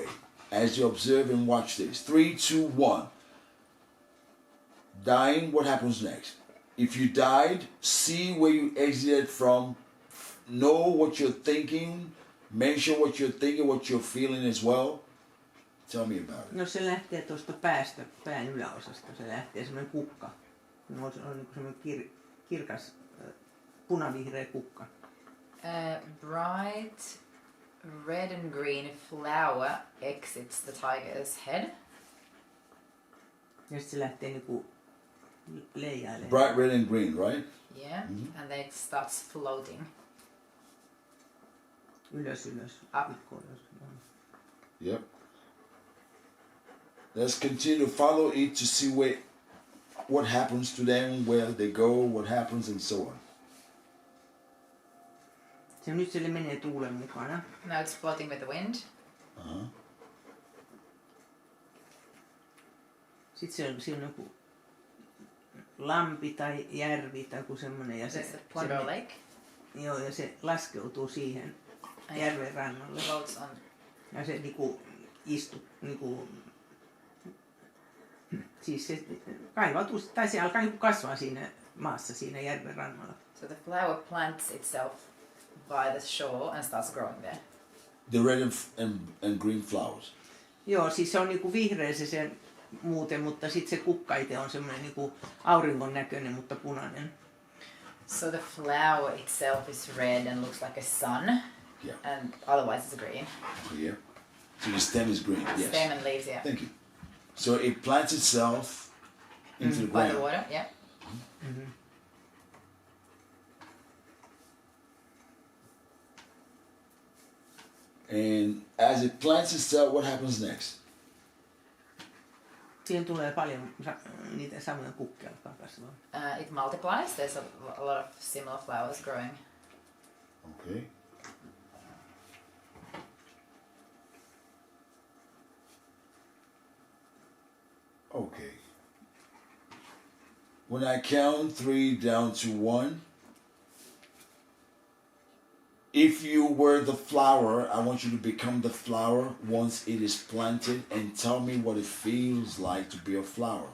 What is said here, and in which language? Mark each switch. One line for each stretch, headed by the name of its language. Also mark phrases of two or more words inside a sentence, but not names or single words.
English: As you observe and watch this. 3, 2, 1. Dying, what happens next? If you died, see where you exited from. Know what you're thinking. Mention what you're thinking, what you're feeling as well. Tell me about it.
Finnish: No se lähtee tuosta päästä, pään yläosasta. Se lähtee semmoinen kukka. Se on semmoinen kirkas punavihreä kukka.
English: Bright red and green flower exits the tiger's head.
Finnish: Ja sitten se lähtee niinku leijailemaan.
English: Bright red and green, right? Yeah, and then it starts floating.
Finnish: Ylös.
English: Up. Yep. Let's continue to follow it to see what happens to them, where they go, what happens, and so on.
Finnish: Se nyt se menee tuulen mukana.
English: Now it's floating with the wind.
Finnish: Sitten se on joku lampi tai järvi tai joku semmoinen. Ja se Ponder Lake. Joo, ja se laskeutuu siihen järven rannalle. Ja se niinku siis se kaivautuu, tai se alkaa niinku kasvaa siinä maassa siinä järven rannalla.
English: So the flower plants itself by the shore and starts growing there. The red and green flowers.
Finnish: Joo, siis se on niinku vihreä se muuten, mutta sitten se kukka itse on semmoinen niinku auringon näköinen, mutta punainen.
English: So the flower itself is red and looks like a sun. Yeah. And otherwise it's green. Yeah. So the stem is green. Yes. Stem and leaves, yeah. Thank you. So it plants itself into the ground. By the water, yeah. And as it plants itself, what happens next?
Finnish: Siihen tulee paljon niitä samoja kukkia alkaa kasvaa.
English: It multiplies. There's a lot of similar flowers growing. Okay. Okay. When I count 3 down to 1, if you were the flower, I want you to become the flower once it is planted and tell me what it feels like to be a flower.